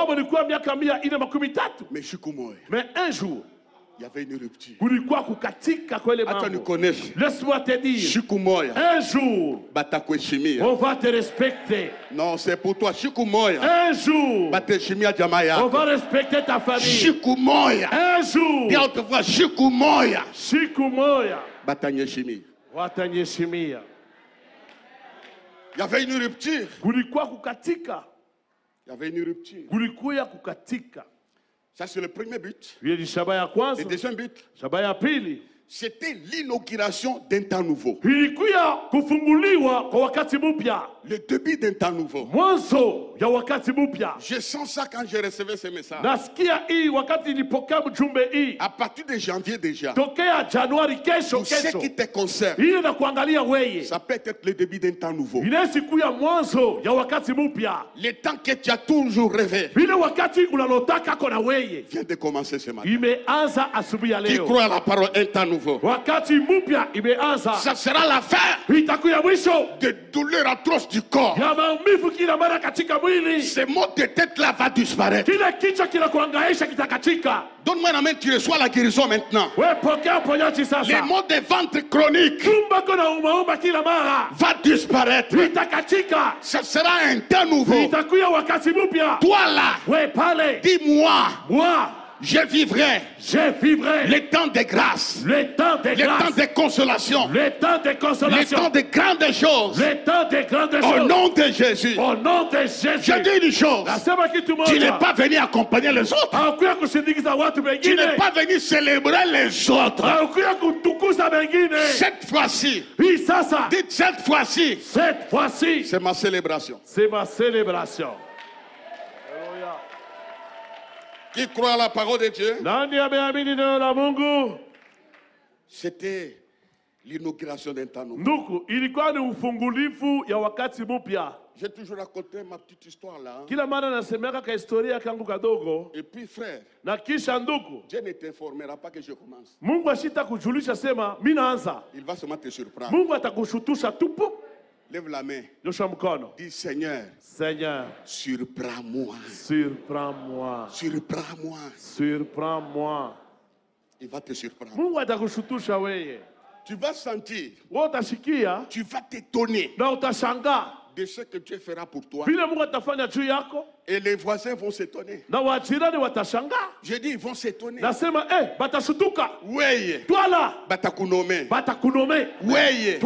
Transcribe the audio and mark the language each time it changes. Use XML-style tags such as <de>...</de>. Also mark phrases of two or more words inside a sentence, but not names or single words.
<sw>Kwao ilikuwa miaka 430.</sw> <fr>Mais Shukumoy, Mais un jour il y avait une rupture.</fr> <sw>kulikuwa kukatika kwa ile</sw> <fr>Attends, nous</fr> <sw>mambo.</sw> <fr>connaissons. Laisse-moi te dire, Shukumoy, un jour</fr> <sw>Batakweshimia.</sw> <fr>on va te respecter. Non, c'est pour toi. Shukumoy, Un jour</fr> <sw>Bateshimia Jamaya.</sw> <fr>on va respecter ta famille. Shukumoy. Un jour Dis à haute voix, Shukumoy.</fr> <sw>siku moya Batanyeshimi. watanyeshimia.</sw> <fr>Il y avait une rupture.</fr> <sw>Kulikuwa kukatika,</sw> <fr>Il y avait une rupture.</fr> <sw>kulikuwa kukatika.</sw> <fr>Ça, c'est le premier but.</fr> <sw>Hiyo ni shabaha ya</sw> <fr>Le</fr> <sw>kwanza.</sw> <fr>deuxième but,</fr> <sw>Shabaha ya pili</sw> <fr>c'était l'inauguration d'un temps nouveau.</fr> <sw>ilikuwa kufunguliwa kwa wakati mpya,</sw> <fr>Le début d'un temps nouveau.</fr> <sw>mwanzo ya wakati mpya.</sw> <fr>Je sens ça quand je recevais ce message.</fr> <sw>Nasikia hii wakati nilipokea mjumbe hii</sw> <fr>À partir de janvier déjà,</fr> <sw>tokea Januari, kesho</sw> <fr>pour ce</fr> <sw>kesho,</sw> <fr>qui te concerne,</fr> <sw>ile na kuangalia weye,</sw> <fr>ça peut être le début d'un temps nouveau.</fr> <sw>inaweza kuwa mwanzo ya wakati mpya.</sw> <fr>Le temps que tu as toujours rêvé</fr> <sw>Ile wakati unalotaka kona weye</sw> <fr>vient de commencer ce matin.</fr> <sw>imeanza asubuhi ya</sw> <fr>Qui</fr> <sw>leo.</sw> <fr>croit à la parole un temps nouveau? nouveau.</fr> <sw>wakati mpya imeanza,</sw> <fr>Ça sera la fin</fr> <sw>itakuwa mwisho</sw> <fr>des douleurs atroces du corps.</fr> <sw>ya maumivu kila mara katika mwili.</sw> <fr>Ces maux de tête là va disparaître.</fr> <sw>Kile kichwa kinakuhangaisha kitakatika.</sw> <fr>Donne-moi la main, tu reçois la guérison maintenant.</fr> <sw>Wewe pokea uponyaji</sw> <fr>Les</fr> <sw>sasa.</sw> <fr>maux de ventre chroniques</fr> <sw>Tumbo kuna umauma kila mara</sw> <fr>va disparaître.</fr> <sw>itakatika.</sw> <fr>Ça sera un temps nouveau.</fr> <sw>Itakuwa wakati mpya.</sw> <fr>Toi là,</fr> <sw>Wewe pale,</sw> <fr>dis-moi, moi je vivrai je vivrai le temps de grâce, le temps de le temps grâce, de consolation, le temps de le consolation, temps de grandes choses. le temps de grandes Au choses. nom de Jésus. Au nom de Jésus. Je dis une chose.</fr> <sw>Nasema kitu</sw> <fr>Tu n'es</fr> <sw>moja.</sw> <fr>pas venu accompagner les autres.</fr> <sw>Haukuja kusindikiza watu</sw> <fr>Tu n'es</fr> <sw>wengine.</sw> <fr>pas venu célébrer les autres.</fr> <sw>Haukuja kutukuza wengine.</sw> <fr>Cette fois-ci,</fr> <sw>Hii sasa,</sw> <fr>dites cette fois-ci, cette fois-ci, c'est ma célébration. c'est ma célébration. Qui croit à la parole de Dieu?</fr> <sw>Nani ameamini neno la Mungu?</sw> <fr>C'était l'inauguration d'un temps nouveau.</fr> <sw>Ndugu, ilikuwa ni ufungulifu ya wakati mpya.</sw> <fr>J'ai toujours raconté ma petite histoire là.</fr> <sw>Kila mara nasemeka ka historia kangu kadogo.</sw> <fr>Et puis frère,</fr> <sw>Na kisha ndugu,</sw> <fr>Dieu ne t'informera pas que je commence.</fr> <sw>Mungu ashita kujulisha sema mimi naanza.</sw> <fr>Il va seulement te surprendre.</fr> <sw>Mungu atakushutusha tupu.</sw> <fr>Lève la main.</fr> <sw>Nyosha mkono.</sw> <fr>Dis Seigneur, Seigneur, surprends-moi. surprends-moi. Surprends-moi. Surprends-moi. Il va te surprendre.</fr> <sw>Mungu atakushutusha wewe.</sw> <fr>Tu vas sentir,</fr> <sw>Wewe utashikia</sw> <fr>tu vas t'étonner</fr> <sw>na utashangaa</sw> <fr>de ce que Dieu fera pour toi.</fr> <sw>vile Mungu atafanya juu yako,</sw> <fr>Et les voisins vont s'étonner.</fr> <sw>na wajirani watashangaa.</sw> <fr>Je dis, ils vont s'étonner.</fr> <sw>Nasema batashutuka.</sw> <fr>Oui, Toi là,</fr> <sw>batakunome. batakunome.</sw> <fr>Oui,</fr>